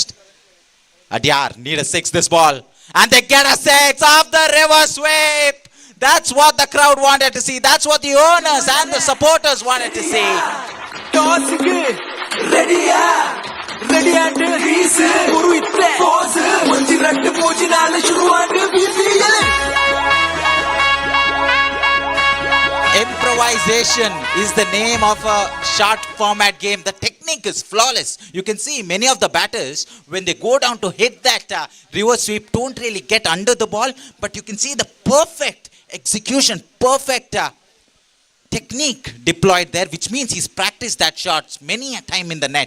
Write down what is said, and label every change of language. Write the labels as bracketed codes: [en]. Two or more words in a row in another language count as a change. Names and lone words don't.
[en] Adyar need a 6 this ball. And they get a 6 off the reverse sweep. That's what the crowd wanted to see. That's what the owners and the supporters wanted to see. Toss ready ready and release [tcy] guru itte pose munji rattu poochinaal shuruaat BPL. [en] Improvisation is the name of a short format game. The technique is flawless. You can see many of the batters, when they go down to hit that reverse sweep, don't really get under the ball, but you can see the perfect execution, perfect technique deployed there, which means he's practiced that shots many a time in the net.